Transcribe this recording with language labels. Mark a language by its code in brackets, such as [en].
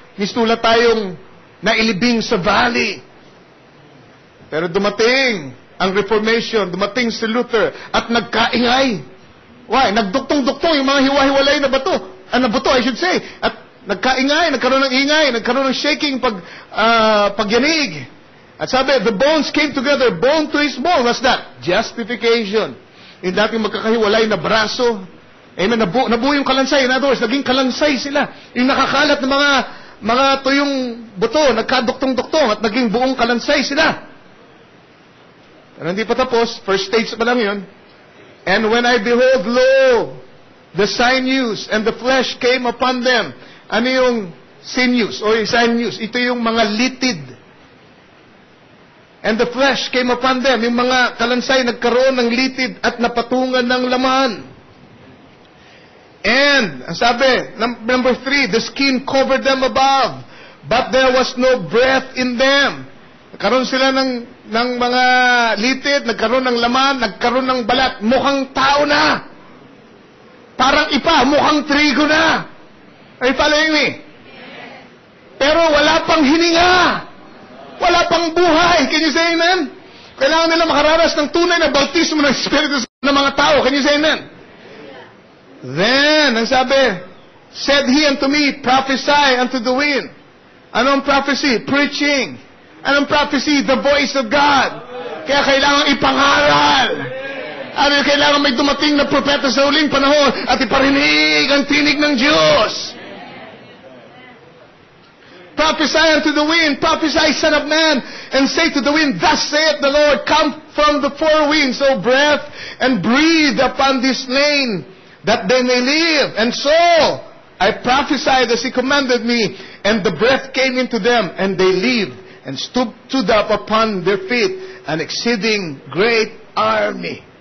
[tl] Mistula tayong nailibing sa valley. Pero dumating ang Reformation, dumating si Luther, at nagkaingay. Why? Nagduktong-duktong yung mga hiwa-hiwalay na bato. Buto, [en] I should say. [tl] At nagkaingay, nagkaroon ng ingay, nagkaroon ng shaking pagyanig. At sabi, [en] the bones came together, bone to his bone. What's that? [tl] Justification. Yung dating magkakahiwalay na braso. Amen. Nabuo yung kalansay. [en] In other words, [tl] naging kalansay sila. Yung nakakalat ng mga tuyong buto, nagkaduktong-duktong at naging buong kalansay sila. Pero hindi pa tapos. First stage pa lang yun. [en] And when I behold, lo, the sinews and the flesh came upon them. [tl] Ano yung sinews or sinews? Ito yung mga litid. [en] And the flesh came upon them. [tl] Yung mga kalansay nagkaroon ng litid at napatungan ng laman. And, ang sabi, number 3, the skin covered them above, but there was no breath in them. Nagkaroon sila ng mga litid, nagkaroon ng laman, nagkaroon ng balat. Mukhang tao na. Parang ipa, mukhang trigo na. [en] Are you following me? [tl] Pero wala pang hininga. Wala pang buhay. [en] Can you say amen? [tl] Kailangan nila makararas ng tunay na bautismo ng Espiritu ng mga tao. [en] Can you say amen? Then, [tl] ang sabi, [en] said he unto me, prophesy unto the wind. Anong prophecy? Preaching. Anong prophecy? The voice of God. [tl] Kaya kailangan ipangaral. Ano, kailangan may dumating na propeta sa huling panahon at iparinig ang tinig ng Diyos. [en] Prophesy unto the wind, prophesy, son of man, and say to the wind, thus saith the Lord, come from the four winds, O breath, and breathe upon this slain, that they may live. And so I prophesied as he commanded me, and the breath came into them, and they lived, and stood up upon their feet, an exceeding great army.